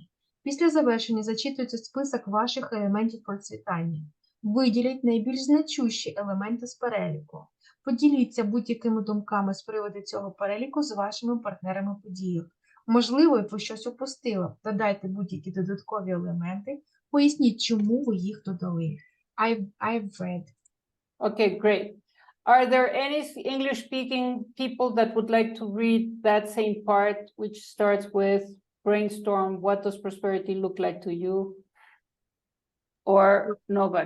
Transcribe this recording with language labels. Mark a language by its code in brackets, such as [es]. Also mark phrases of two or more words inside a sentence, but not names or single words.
[uk] Після завершення зачитується список ваших елементів процвітання. Виділіть найбільш значущі елементи з переліку. Поділіться будь-якими думками з приводу цього переліку з вашими партнерами по діях. Можливо, ви щось упустили. Додайте будь-які додаткові елементи. Поясніть, чому ви їх додали. [en] I've read. Okay, great. Are there any English-speaking people that would like to read that same part, which starts with brainstorm, what does prosperity look like to you? Or nobody?